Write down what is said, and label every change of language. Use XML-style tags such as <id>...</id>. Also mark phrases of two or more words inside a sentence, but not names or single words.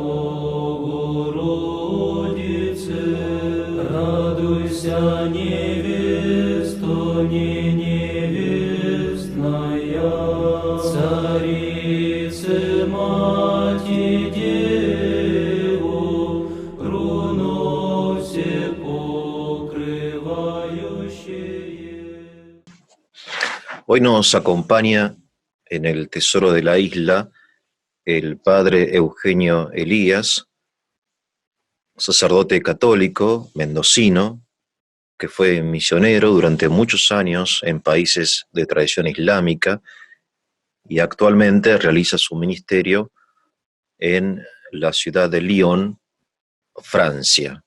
<cu>Богородице, радуйся, невесто, не невестная, Царице, Мати, Деву, руно все покрывающее.</cu> <es>Hoy nos acompaña en el Tesoro de la Isla el padre Eugenio Elías, sacerdote católico mendocino, que fue misionero durante muchos años en países de tradición islámica y actualmente realiza su ministerio en la ciudad de Lyon, Francia.</es>